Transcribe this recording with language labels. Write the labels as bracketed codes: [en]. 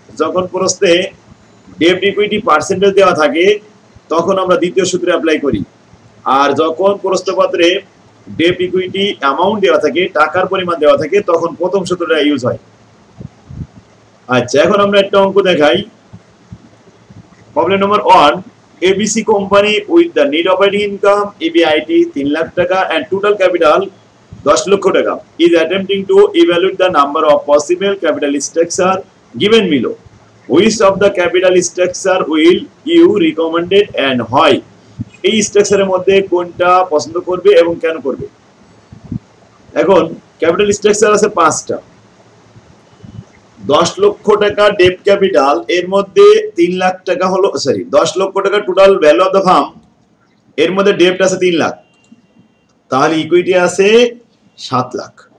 [bn] যখন প্রশ্নে ডেপ্ট equity percentage দেওয়া থাকে তখন আমরা দ্বিতীয় সূত্রে অ্যাপ্লাই করি, আর যখন প্রশ্নপত্রে ডেপ্ট ইকুইটি অ্যামাউন্ট দেওয়া থাকে, টাকার পরিমাণ দেওয়া থাকে, তখন প্রথম সূত্রটা ইউজ হয়। আচ্ছা, এখন আমরা একটা অঙ্ক দেখাই। [en] Problem number 1, ABC company with the net operating income EBIT 3 lakh টাকা and total capital 10 lakh টাকা is attempting to evaluate the number of possible capital structure given below. Which of the capital structure will you recommended and why? [bn] এই স্ট্রাকচারের মধ্যে কোনটা পছন্দ করবে এবং কেন করবে? এখন ক্যাপিটাল স্ট্রাকচার আছে 5টা। 10 লক্ষ টাকা ডেপ্ট ক্যাপিটাল, এর মধ্যে 3 লাখ টাকা হলো 10 লক্ষ টাকা total value of the farm, এর মধ্যে ডেপ্ট আছে 3 লাখ, তাহলে ইকুইটি আছে 7 লাখ।